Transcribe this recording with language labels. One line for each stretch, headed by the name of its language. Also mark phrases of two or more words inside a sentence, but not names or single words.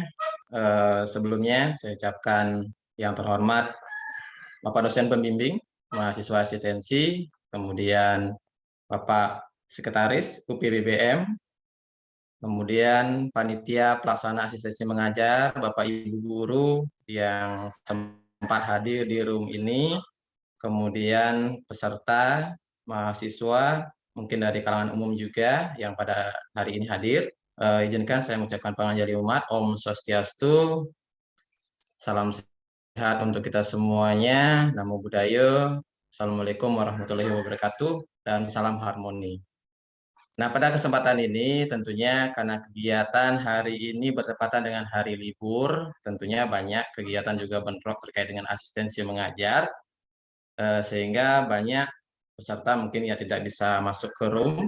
Indonesian: Sebelumnya saya ucapkan yang terhormat Bapak dosen pembimbing, mahasiswa asistensi, kemudian Bapak Sekretaris UPBBM, kemudian panitia pelaksana asistensi mengajar, Bapak Ibu guru yang sempat hadir di room ini, kemudian peserta, mahasiswa, mungkin dari kalangan umum juga yang pada hari ini hadir. Izinkan saya mengucapkan
Balinese: panganjali umat, Om Swastiastu,
Indonesian: salam sehat untuk kita semuanya,
Pali: Namo Buddhaya,
Arabic: السلام عليكم ورحمة الله وبركاته,
Indonesian: dan salam harmoni. Nah, pada kesempatan ini tentunya karena kegiatan hari ini bertepatan dengan hari libur, tentunya banyak kegiatan juga bentrok terkait dengan asistensi mengajar, sehingga banyak peserta mungkin ya tidak bisa masuk ke room.